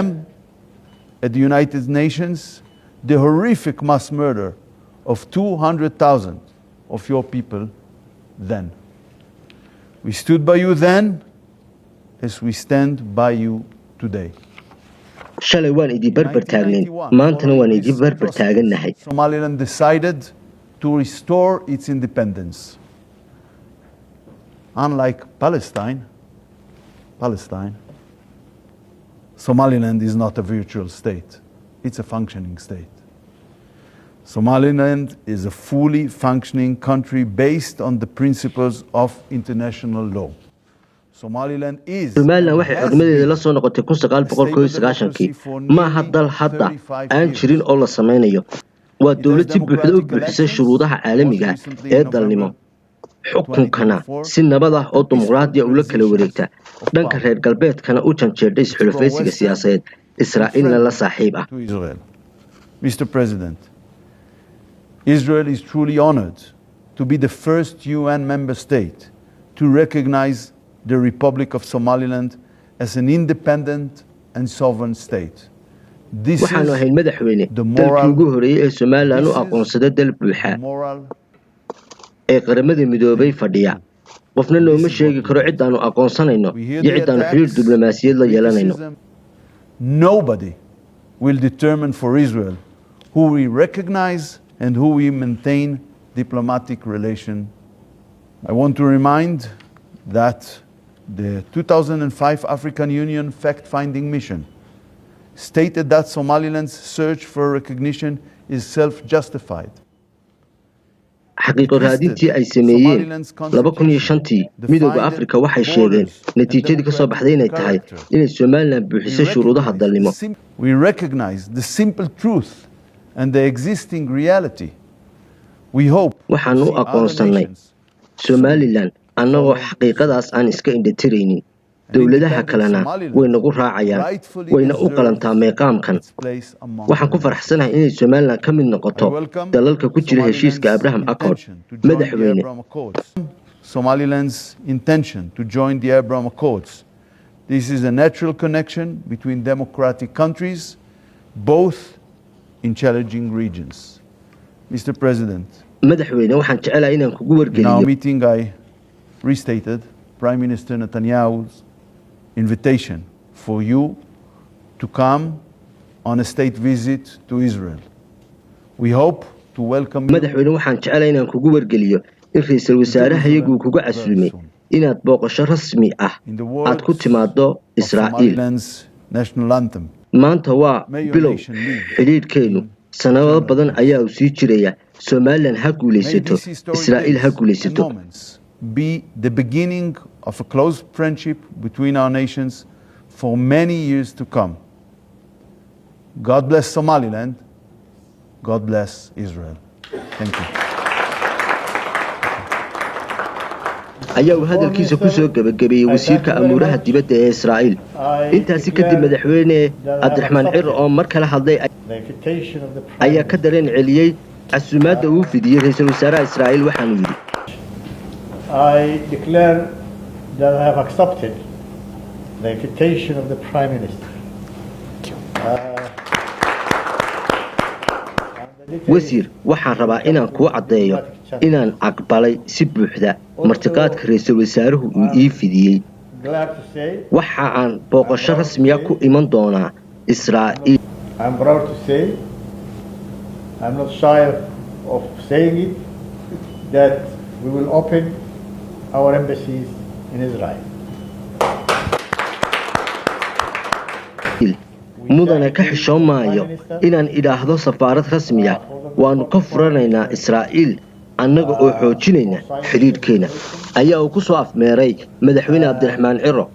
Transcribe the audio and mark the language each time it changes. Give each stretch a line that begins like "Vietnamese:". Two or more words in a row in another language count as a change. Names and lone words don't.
English: At the United Nations, the horrific mass murder of 200,000 of your people then. We stood by you then as we stand by you today.
Somali: shalay waan idin barbar taagnayn maantana waan idin barbar taagannahay.
English: Somaliland decided to restore its independence. Unlike Palestine, Somaliland is not a virtual state. It's a functioning state. Somaliland is a fully functioning country based on the principles of international law.
Somali: Somaliland waxay xornimadeeda la soo noqotay 1991kii. ma aha dal hadda aan jirin oo la sameynayo. waa dawlad si buuxda u buuxisay shuruudaha caalamiga ee dalnimo. xukunkana si nabad ah oo dimuqraadi ah ula kala wareegta. dhanka reer galbeedkana u janjeedhay xulafaysiga siyaasadeed Israa'iilna la saaxiib ah.
English: Mr. President, Israel is truly honored to be the first UN member state to recognize the Republic of Somaliland as an independent and sovereign state. This is the moral,
Somali: Somaliland u aqoonsaday dal buuxa ee qaramada midoobay fadhiya. qofna nooma sheegi karo cid aanu aqoonsanayno iyo cid aanu xiriir diblomaasiyad la yeelanayno.
English: Nobody will determine for Israel who we recognize and who we maintain diplomatic relation. I want to remind that the 2005 African Union fact-finding mission stated that Somaliland's search for recognition is self-justified.
Somali: xaqiiqo raadintii ay sameeyeen 2005tii midowga Afrika waxay sheegeen natiijadii ka soo baxday inay tahay inay Somaliland buuxisay shuruudaha dalnimo.
English: We recognize the simple truth and the existing reality. We hope
Somali: waxaanu aqoonsanay Somaliland annagoo xaqiiqadaas aan iska indhatiraynin. dawladaha kalena way nagu raacayaan wayna u qalantaa meeqaamkan. waxaan ku faraxsanahay inay Somaliland ka mid noqoto dalalka ku jira heshiiska Abraham Accord. madaxweyne
English: Somaliland's intention to join the Abraham Accords. This is a natural connection between democratic countries, both in challenging regions. Mr. President,
Somali: madaxweyne waxaan jecelahay inaan kugu wargeliyo.
English: In our meeting I restated Prime Minister Netanyahu's invitation for you to come on a state visit to Israel. We hope to welcome you.
Somali: madaxweyne waxaan jecelahay inaan kugu wargeliyo in ra'iisul wasaaraha iyagu kugu casuumay inaad booqasho rasmi ah aad ku timaado Israa'iil.
English: national anthem.
Somali: maanta waa bilow xidhiidhkeenu sanado badan ayaa uu sii jiraya Somaliland ha guulaysato Israa'iil ha guulaysato
English: be the beginning of a close friendship between our nations for many years to come. God bless Somaliland. God bless Israel. Thank you.
Somali: ayaa uu hadalkiisa ku soo gabagabeeyay wasiirka amuuraha dibadda ee Israa'iil intaasi kadib madaxweyne Cabdiraxmaan Ciro oo mar kale hadlay ayaa ka dareen celiyay casuumaadda uu fidiyay ra'iisul wasaaraha Israa'iil waxaanu yidhi
English: I declare that I have accepted the invitation of the Prime Minister.
Somali: wasiir waxaan rabaa inaan kuu caddeeyo inaan aqbalay si buuxda martiqaadka ra'iisul wasaaruhu uu ii fidiyey waxa aan booqasho rasmiya ku iman doonaa Israa'iil
English: I'm proud to say, I'm not shy of saying it, that we will open our embassies in Israel.
Somali: mudane ka xishoon maayo inaan idhaahdo safaarad rasmiya waanu ka furanaynaa Israa'iil annaga oo xoojinayna xiriirkeena ayaa uu ku soo afmeeray madaxweyne Cabdiraxmaan Ciro